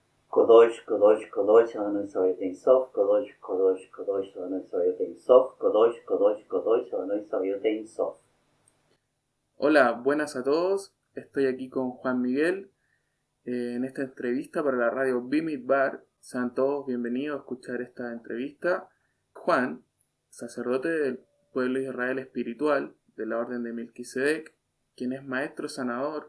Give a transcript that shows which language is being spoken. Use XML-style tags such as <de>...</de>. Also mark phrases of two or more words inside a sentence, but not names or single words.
<he>קדוש, קדוש, קדוש, אדני צבאות אין סוף, קדוש, קדוש, קדוש, אדני צבאות אין סוף, קדוש, קדוש, קדוש, אדני צבאות אין סוף.</he> <es>Hola, buenas a todos. Estoy aquí con Juan Miguel en esta entrevista para la radio Bimidbar. Sean todos bienvenidos a escuchar esta entrevista. Juan, sacerdote del pueblo de Israel espiritual de la orden de Melquisedec, quien es maestro sanador.</es>